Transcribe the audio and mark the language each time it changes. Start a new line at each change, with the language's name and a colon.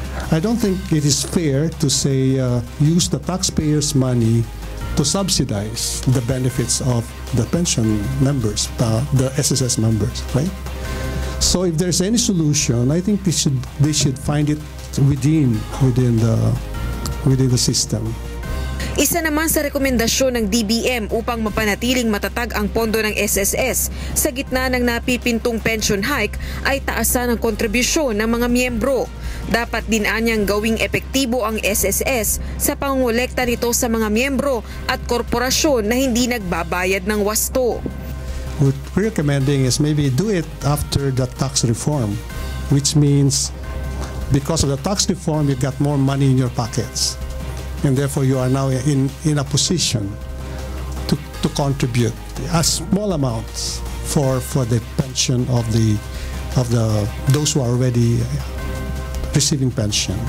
English: I don't think it is fair to say use the taxpayers' money to subsidize the benefits of the pension members, the SSS members, right? So if there's any solution, I think they should find it within the system.
Filipino: Isa naman sa rekomendasyon ng DBM upang mapanatiling matatag ang pondo ng SSS sa gitna ng napipintong pension hike ay taasan ang kontribusyon ng mga miyembro. Dapat din anyang gawing epektibo ang SSS sa pangolekta nito sa mga miyembro at korporasyon na hindi nagbabayad ng wasto.
English: What we're recommending is maybe do it after the tax reform, which means because of the tax reform you got more money in your pockets. And therefore you are now in a position to contribute a small amounts for the pension of those who are already receiving pension.